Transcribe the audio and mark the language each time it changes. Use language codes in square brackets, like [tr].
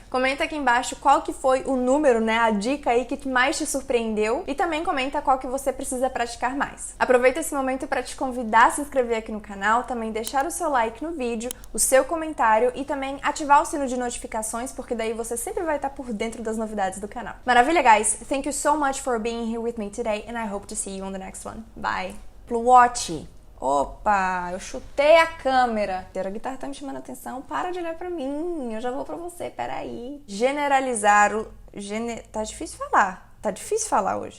[pt] Comenta aqui embaixo qual que foi o número, né, a dica aí que mais te surpreendeu e também comenta qual que você precisa praticar mais. Aproveita esse momento para te convidar a se inscrever aqui no canal, também deixar o seu like no vídeo, o seu comentário e também ativar o sino de notificações, porque daí você sempre vai estar por dentro das novidades do canal. Maravilha, guys! [en] Thank you so much for being here with me today and I hope to see you on the next one. Bye! Watch! [pt] Opa, eu chutei a câmera. A guitarra tá me chamando a atenção. Para de olhar pra mim. Eu já vou pra você, peraí. Generalizar o... Tá difícil falar. Tá difícil falar hoje.